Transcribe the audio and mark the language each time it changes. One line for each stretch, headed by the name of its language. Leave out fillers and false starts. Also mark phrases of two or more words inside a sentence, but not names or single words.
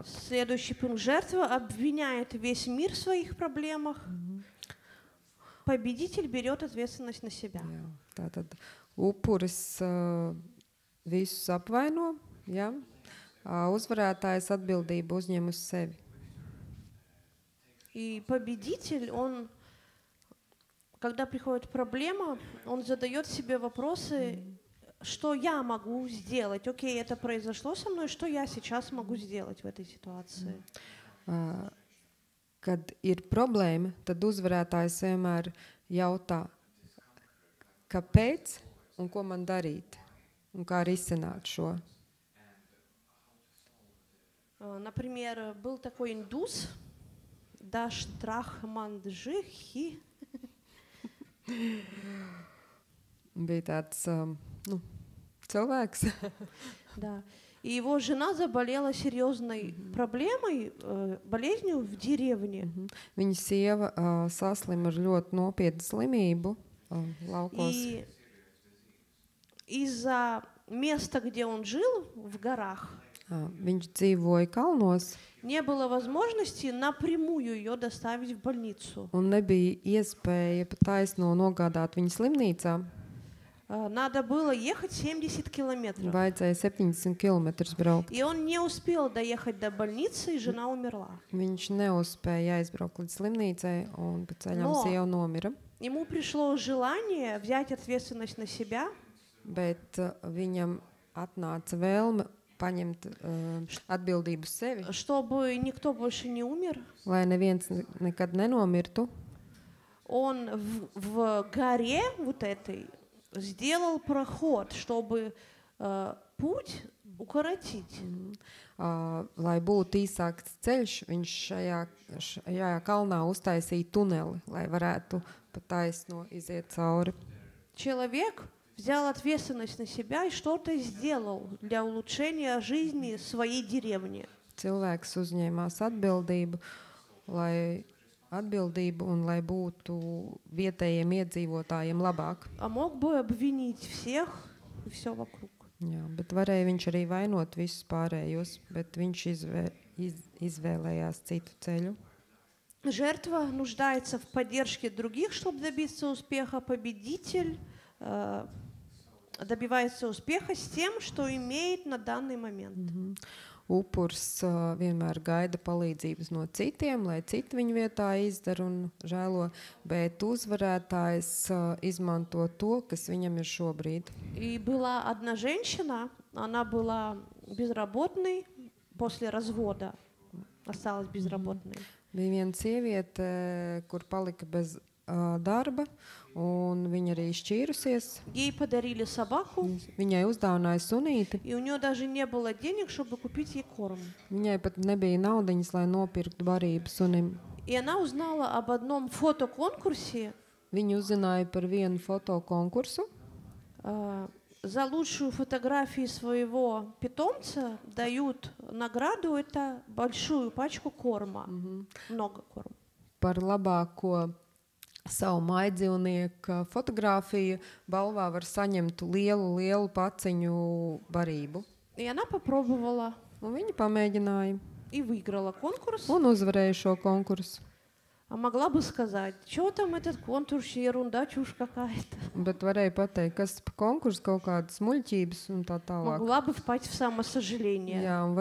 Russian: Следующий пункт. Жертва обвиняет весь мир в своих проблемах. Победитель берет ответственность на себя.
Latvian: Jā, tātad upuris visus apvaino, jā. Uzvarētājs atbildību uzņem uz sevi.
Russian: И победитель, он, когда приходит проблема, он задает себе вопросы, что я могу сделать. Окей, это произошло со мной, что я сейчас могу сделать в этой ситуации?
Latvian: Kad ir problēma, tad uzvarētājs vienmēr jautā, kāpēc un ko man darīt, un kā risināt šo.
Russian: Например, был такой индус, Даштрахманджихи.
Latvian: Bija tāds cilvēks.
Russian: Да. И его жена заболела серьезной проблемой, болезнью в деревне.
Latvian: Viņa sieva saslima ar ļoti nopietnu slimību laukos.
Russian: И из-за места, где он жил, в горах,
Latvian: Viņš dzīvoja kalnos,
Russian: не было возможности напрямую ее доставить в больницу.
Latvian: un nebija iespēja pa taisno nogādāt viņu slimnīcā.
Russian: Надо было ехать 70 километров.
Latvian: Vajadzēja 70 kilometrus braukt.
Russian: И он не успел доехать до больницы, и жена умерла.
Latvian: Viņš neuzspēja aizbraukt līdz slimnīcai, un pa ceļam No. sieva nomira.
Russian: Ему пришло желание взять ответственность на себя,
Latvian: Bet viņam atnāca vēlme paņemt atbildību uz sevi,
Russian: чтобы никто больше не умер.
Latvian: lai neviens nekad nenomirtu.
Russian: Он в горе вот этой сделал проход, чтобы путь укоротить.
Latvian: Lai būtu īsāks ceļš, viņš šajā kalnā uztaisīja tuneli, lai varētu pa taisno iziet cauri.
Russian: Человек взял ответственность на себя и что-то сделал для улучшения жизни своей деревни.
Latvian: Cilvēks uzņēmās atbildību, un lai būtu vietējiem iedzīvotājiem labāk.
Russian: А мог бы обвинить всех и все вокруг.
Latvian: Jā, bet varēja viņš arī vainot visus pārējos, bet viņš izvēlējās citu ceļu.
Russian: Жертва нуждается в поддержке других, чтобы добиться успеха. Победитель добивается успеха с тем, что имеет на данный момент.
Latvian: Upurs vienmēr gaida palīdzības no citiem, lai citi viņu vietā izdara un žēlo, bet uzvarētājs izmanto to, kas viņam ir šobrīd.
Russian: И была одна женщина, она была безработной после развода, осталась безработной.
Latvian: Bija viena sieviete, kur palika bez darba, un viņa arī šķīrusies.
Russian: Ей подарили собаку,
Latvian: Viņai uzdāvināja sunīti.
Russian: и у нее даже не было денег, чтобы купить ей корм.
Latvian: Viņai pat nebija naudiņas, lai nopirktu barību sunim.
Russian: И она узнала об одном фотоконкурсе.
Latvian: Viņa uzzināja par vienu fotokonkursu.
Russian: За лучшую фотографию своего питомца дают награду, это большую пачку корма, много корма.
Latvian: Par labāko savu maizdzīvnieku fotografiju, balvā var saņemt lielu paciņu barību.
Russian: И она попробовала
Latvian: Un viņa pamēģināja
Russian: и выиграла конкурс.
Latvian: un uzvarēja šo konkursu.
Russian: А могла бы сказать, что там этот конкурс, ерунда, чушь какая-то.
Latvian: Bet varēja pateikt, kas pa konkursu kaut kādas muļķības un tā tālāk.
Russian: Могла бы впасть в самосожаление.
Latvian: Jā, un